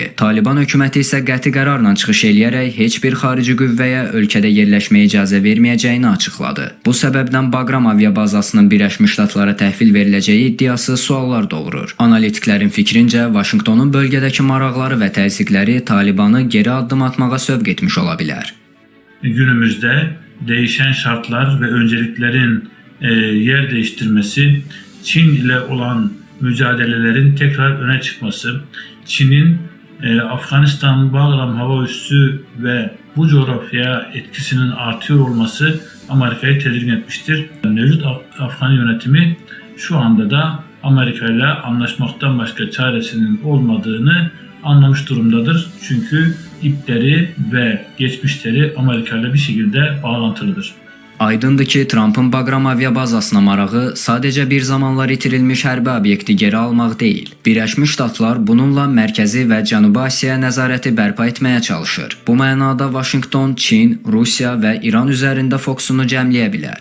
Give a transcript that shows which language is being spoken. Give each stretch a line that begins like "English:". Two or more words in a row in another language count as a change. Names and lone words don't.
Azerbaijani: Taliban hökuməti isə qəti qərarla çıxış eləyərək heç bir xarici qüvvəyə ölkədə yerləşməyə icazə verməyəcəyini açıqladı. Bu səbəbdən Bagram aviabazasının Birləşmiş Ştatlara təhvil veriləcəyi iddiası suallar doğurur. Analitiklərin fikrincə, Vaşinqtonun bölgədəki maraqları və təzyiqləri Talibanı geri addım atmağa sövq etmiş ola bilər.
Turkish: Günümüzdə değişen şartlar ve önceliklerin yer değiştirmesi, Çin ile olan mücadelelerin tekrar öne çıkması, Çin'in Afganistan Bagram hava üssü ve bu coğrafyaya etkisinin artıyor olması Amerika'yı tedirgin etmiştir. Mevcut Afgan yönetimi şu anda da Amerika ile anlaşmaktan başka çaresinin olmadığını anlamış durumdadır. Çünkü ipleri ve geçmişleri Amerika ile bir şekilde bağlantılıdır.
Azerbaijani: Aydındır ki, Trump'ın Bagram aviabazasına marağı sadəcə bir zamanlar itirilmiş hərbi obyekti geri almaq deyil. Birləşmiş Ştatlar bununla Mərkəzi və Cənubi Asiyaya nəzarəti bərpa etməyə çalışır. Bu mənada Vaşinqton, Çin, Rusiya və İran üzərində fokusunu cəmləyə bilər.